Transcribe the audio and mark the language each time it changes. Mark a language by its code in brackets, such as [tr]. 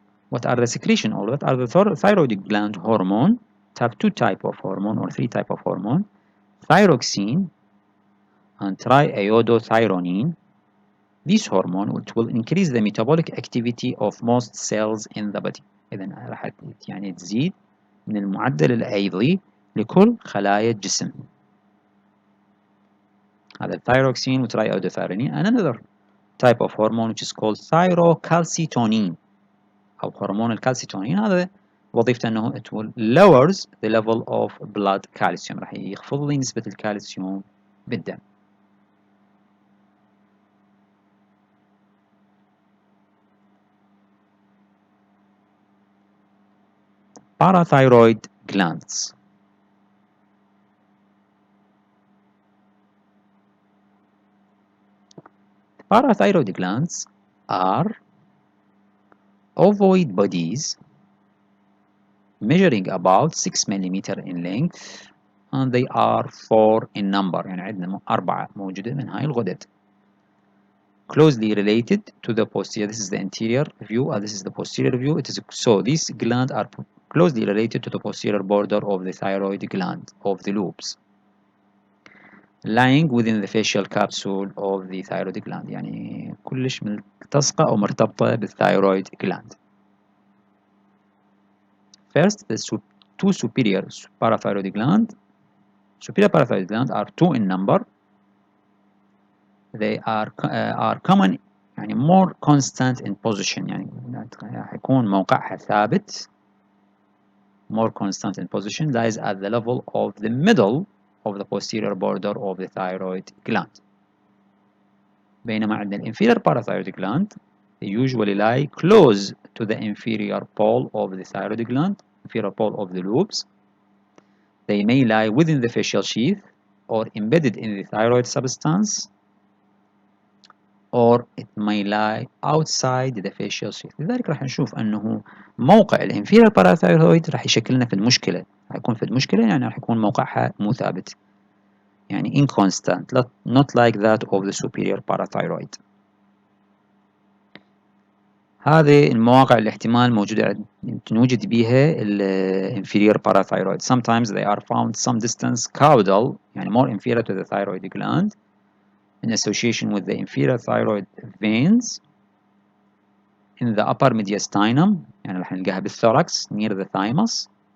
[en] What are the secretion or what are the thyroid gland hormone? It have two type of hormone or three type of hormone: thyroxine and triiodothyronine. This hormone which will increase the metabolic activity of most cells in the body. [ar] إذا راح يعني تزيد من المعدل الأيضي لكل خلايا الجسم. هذا الثايروكسين وترايودوثيرونين. [en] And another type of hormone which is called thyrocalcitonin [ar] أو هرمون الكالسيتونين. هذا وظيفته أنه [en] it will lowers the level of blood calcium. [ar] راح يخفض لي نسبة الكالسيوم بالدم. [en] Parathyroid glands. Parathyroid glands are ovoid bodies measuring about 6 millimeter in length, and they are 4 in number. [ar] يعني عندنا 4 موجودة من هاي الغدد. [en] Closely related to the posterior. This is the anterior view and this is the posterior view. It is so these glands are closely related to the posterior border of the thyroid gland of the lobes, lying within the facial capsule of the thyroid gland. [ar] يعني كلش ملتصقة أو مرتبطة بالthyroid gland. [en] First, the two superior parathyroid gland. Superior parathyroid glands are 2 in number. They are common يعني more constant in position. [ar] يعني حيكون موقعها ثابت. [en] More constant in position lies at the level of the middle of the posterior border of the thyroid gland. [ar] بينما عندنا [en] inferior parathyroid gland, they usually lie close to the inferior pole of the thyroid gland, inferior pole of the lobes. They may lie within the facial sheath or embedded in the thyroid substance, or it may lie outside the facial sheath. [ar] لذلك راح نشوف أنه موقع الانفيرير باراثايرويد راح يشكل لنا في المشكلة. راح يكون في المشكلة يعني راح يكون موقعها مو ثابت. [en] يعني inconstant, not like that of the superior parathyroid. [ar] هذه المواقع اللي احتمال موجودة نوجد بها inferior parathyroid. [en] Sometimes they are found some distance caudal, يعني more inferior to the thyroid gland, in association with the inferior thyroid veins in the upper mediastinum. [ar] يعني راح نلقاها بالثوركس [en] near the thymus.